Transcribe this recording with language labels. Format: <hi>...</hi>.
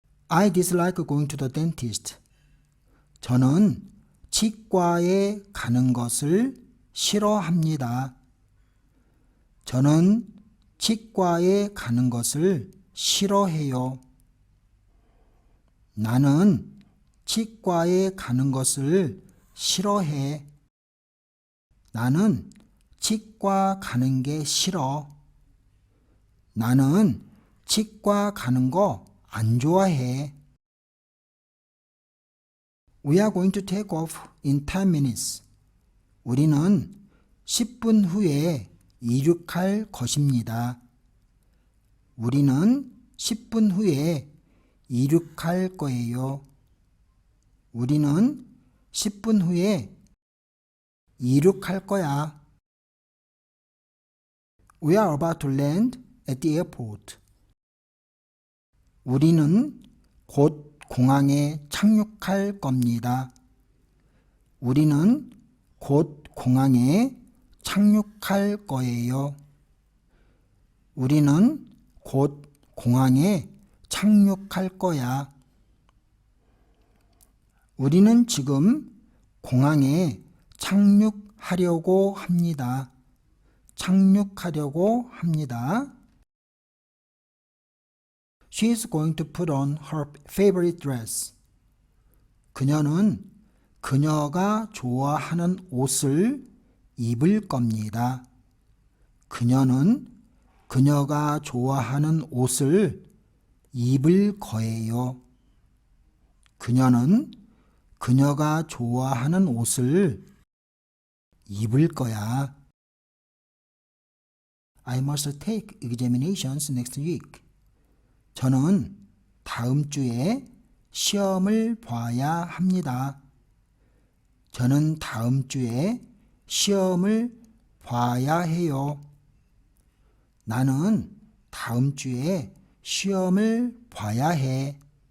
<en>I dislike going to the dentist.</en> <ko>저는 치과에 가는 것을 싫어합니다. 저는 치과에 가는 것을 싫어해요. 나는 치과에 가는 것을 싫어해. 나는 치과 가는 게 싫어. 나는 치과 가는 거 안 좋아해.</ko> <en>We are going to take off in 10 minutes.</en> <ko>우리는 10분 후에 이륙할 것입니다. 우리는 10분 후에 이륙할 거예요. 우리는 10분 후에 이륙할 거야.</ko> <en>We are about to land at the airport.</en> <ko>우리는 곧 공항에 착륙할 겁니다. 우리는 곧 공항에 착륙할 거예요. 우리는 곧 공항에 착륙할 거야. 우리는 지금 공항에 착륙하려고 합니다. 착륙하려고 합니다.</ko> <en>She is going to put on her favorite dress.</en> <ko>그녀는 그녀가 좋아하는 옷을 입을 겁니다. 그녀는 그녀가 좋아하는 옷을 입을 거예요. 그녀는 그녀가 좋아하는 옷을 입을 거야.</ko> <en>I must take examinations next week.</en> <ko>저는 다음 주에 시험을 봐야 합니다. 저는 다음 주에 시험을 봐야 해요. 나는 다음 주에 시험을 봐야 해.</ko>